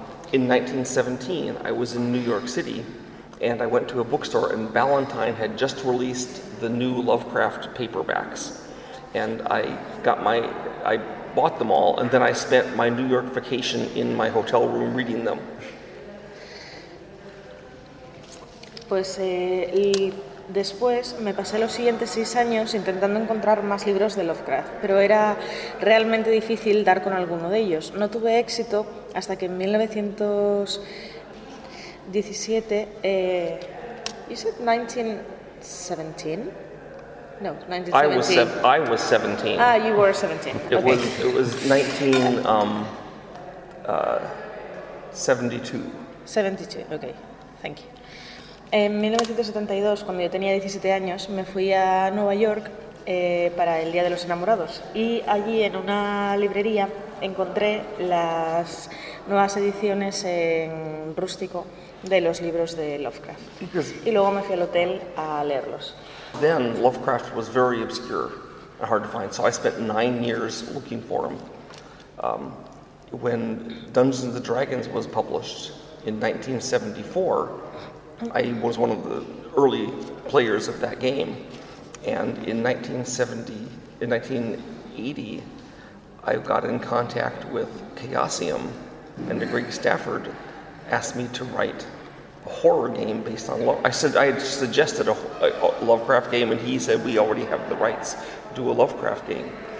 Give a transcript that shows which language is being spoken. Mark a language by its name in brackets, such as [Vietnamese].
[English] In 1917, I was in New York City, and I went to a bookstore, and Ballantine had just released the new Lovecraft paperbacks, and I bought them all, and then I spent my New York vacation in my hotel room reading them. [Spanish] Pues y después me pasé los siguientes 6 años intentando encontrar más libros de Lovecraft, pero era realmente difícil dar con alguno de ellos. No tuve éxito hasta que en 1917, [English] you said 1917? No, 1917. I was 17. Ah, you were 17. It was 1972. 72, okay, thank you. [Spanish] En 1972, cuando yo tenía 17 años, me fui a Nueva York para el Día de los Enamorados y allí en una librería encontré las nuevas ediciones en rústico de los libros de Lovecraft. Y luego me fui al hotel a leerlos. [English] Then Lovecraft was very obscure and hard to find, so I spent 9 years looking for him. When Dungeons & Dragons was published in 1974, I was one of the early players of that game, and in 1980, I got in contact with Chaosium, and Greg Stafford asked me to write a horror game based on I had suggested a Lovecraft game, and he said we already have the rights to do a Lovecraft game.